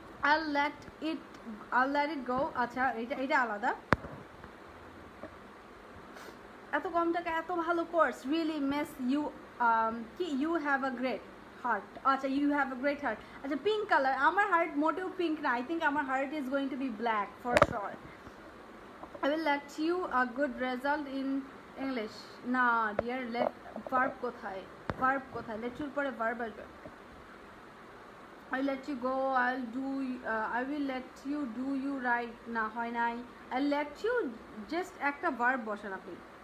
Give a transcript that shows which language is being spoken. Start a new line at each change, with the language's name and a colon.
English: I'll let it go.
Bangla: আচ্ছা এটা আলাদা। এত কম টাকা এত ভালো কোর্স,
English: Really miss you. কি you have a great heart. আচ্ছা you have a great heart. আচ্ছা pink colour,
Bangla: আমার হার্ট মোটেও পিঙ্ক না।
English: I think আমার heart is going to be black for sure. I will let you a good result in English.
Bangla: না deer, late verb কোথায়, let you পরে verb আসবে।
English: I let you go. I will let you do you right.
Bangla: না হয় নাই।
English: I let you just
Bangla: একটা verb বসান আপনি।